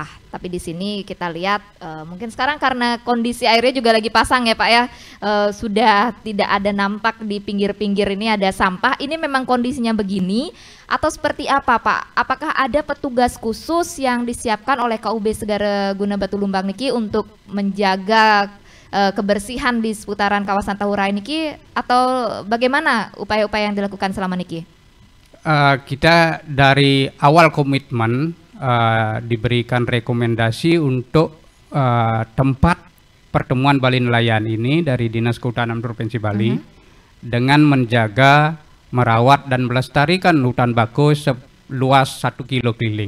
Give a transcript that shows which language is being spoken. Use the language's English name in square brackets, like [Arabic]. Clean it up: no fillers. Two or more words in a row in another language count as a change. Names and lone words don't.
[Indonesian] Tapi di sini kita lihat mungkin sekarang karena kondisi airnya juga lagi pasang ya Pak ya, sudah tidak ada nampak di pinggir-pinggir ini ada sampah. Ini memang kondisinya begini atau seperti apa Pak? Apakah ada petugas khusus yang disiapkan oleh KUB Segara Guna Batu-Lumbang niki untuk menjaga kebersihan di seputaran kawasan Tahura niki, atau bagaimana upaya-upaya yang dilakukan selama niki? Kita dari awal komitmen diberikan rekomendasi untuk tempat pertemuan Bali Nelayan ini dari Dinas Kehutanan Provinsi Bali dengan menjaga, merawat dan melestarikan hutan bakau seluas 1 kilo keliling.